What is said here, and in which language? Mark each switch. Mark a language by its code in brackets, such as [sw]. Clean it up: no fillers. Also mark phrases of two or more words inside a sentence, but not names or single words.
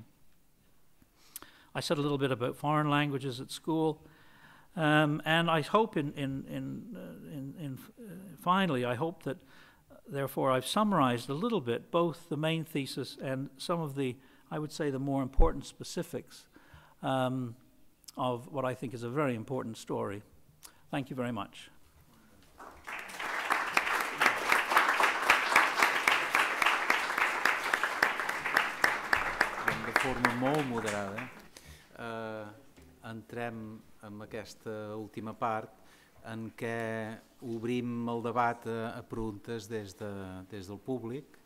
[en] I said a little bit about foreign languages at school, and I hope finally, I hope that therefore I've summarized a little bit both the main thesis and some of the, I would say, the more important specifics of what I think is a very important story. Thank you very much. [ca] De forma molt moderada, entrem en aquesta última part en què obrim el debat a preguntes des del públic.